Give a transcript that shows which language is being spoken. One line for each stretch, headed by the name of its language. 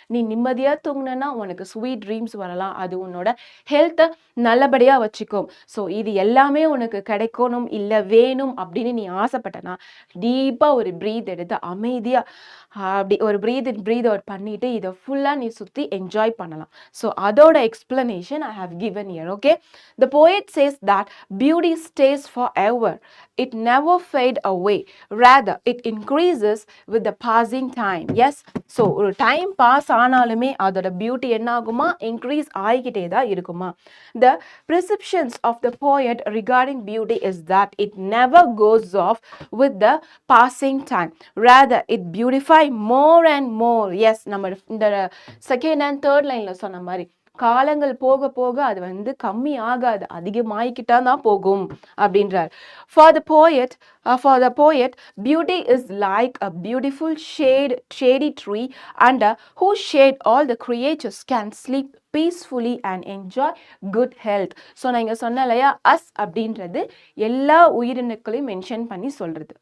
Tamil: நீ நிம்மதியாக தூங்கினா உனக்கு ஸ்வீட் ட்ரீம்ஸ் வரலாம். அது உன்னோட ஹெல்த்தை நல்லபடியாக வச்சுக்கும். ஸோ இது எல்லாமே உனக்கு கிடைக்கணும், இல்லை வேணும் அப்படின்னு நீ ஆசைப்பட்டனா டீப்பாக ஒரு ப்ரீத் எடுத்து அமைதியாக அப்படி ஒரு ப்ரீத் அவுட் பண்ணிட்டு இதை ஃபுல்லாக நீ சுற்றி என்ஜாய் பண்ணலாம்.
English: so
Tamil: அதோட
English: Explanation I have given here. Okay, the poet says that beauty stays forever, it never fade away, rather it increases with the passing time. Yes, so
Tamil: ஒரு time pass ஆனாலுமே அதோட beauty என்ன ஆகுமா? Increase ஆகிக்கிட்டே தான் இருக்குமா?
English: The perceptions of the poet regarding beauty is that it never goes off with the passing time, rather it beautify more and more.
Tamil: Yes, நம்ம இந்த செகண்ட் அண்ட் தேர்ட் லைன்ல சொன்ன மாதிரி காலங்கள் போக போக அது வந்து கம்மி ஆகாது, அதிகமாகிக்கிட்டா தான் போகும் அப்படின்றார்.
English: For the poet, beauty is like a beautiful shady tree under whose shade all the creatures can sleep peacefully and enjoy good health.
Tamil: So நான் இங்கே சொன்ன இல்லையா, அஸ் அப்படின்றது எல்லா உயிரினங்களையும் மென்ஷன் பண்ணி சொல்கிறது.